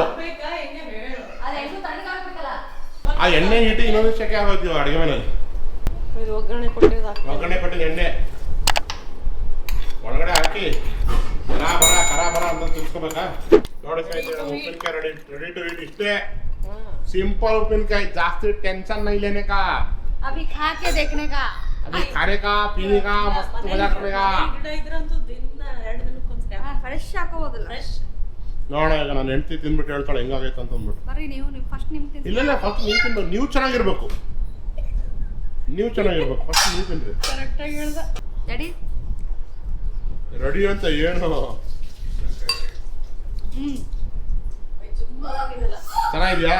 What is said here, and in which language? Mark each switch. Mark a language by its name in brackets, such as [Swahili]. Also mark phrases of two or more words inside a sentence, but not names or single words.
[Kannada] ಅದ ಎಣ್ಣೆ ತಣ್ಣಗೆ ಹಾಕ್ಬೇಕಲ್ಲ ಆ ಎಣ್ಣೆ ಹಿಟ್ಟು ಇನ್ನೊಂದು ಶಕೆ ಆಗೋಯ್ತೀವಿ ಅಡಿಗೆ ಮನೆಯಲ್ಲಿ ಇದು ಒಗ್ಗರಣೆ ಕೊಟ್ಟಿದ್ದು ಒಗ್ಗರಣೆ ಕೊಟ್ಟಿದ್ದು ಎಣ್ಣೆ ಒಳಗಡೆ ಹಾಕಿ ಕರ ಬರ ಅಂತ ತಿಳ್ಸ್ಕೊಬೇಕಾ ನೋಡಿ ಸ್ನೇಹಿತರೆ ಉಪ್ಪಿನಕಾಯಿ [English] ready to eat [Kannada] ಇಷ್ಟೇ [Hindi] सिंपल उप्पिनकाई जास्ती टेंशन नहीं लेने का अभी खा के देखने का अभी खाने का पीने का मस्त मजा करने का [Kannada] ಗಿಡ ಇದ್ರಂತೂ ದಿನ 2 ದಿನಕ್ಕೊಂದ್ಸರಿ ಫ್ರೆಶ್ ಹಾಕೋಬೋದಲ್ಲ ಫ್ರೆಶ್ ನೋಡ ಈಗ ನಾನು ಹೆಂಡತಿ ತಿಂದ್ಬಿಟ್ಟು ಹೇಳ್ತಾಳೆ ಹೆಂಗಾಗೈತೆ ಅಂತ ಅಂದ್ಬಿಟ್ಟು ಬರ್ರಿ ನೀವು ಫಸ್ಟ್ ನಿಮ್ ತಿನ್ನಿ ಇಲ್ಲ ಫಸ್ಟ್ ನೀವು ತಿನ್ಬೇಕು ನೀವು ಚೆನ್ನಾಗಿರ್ಬೇಕು ಫಸ್ಟ್ ನೀವು ತಿನ್ರಿ ಕರೆಕ್ಟ್ ಆಗಿ ಹೇಳ್ದ ರೆಡಿ ರೆಡಿ ಅಂತ ಏನು ಚೆನ್ನಾಗಿದ್ಯಾ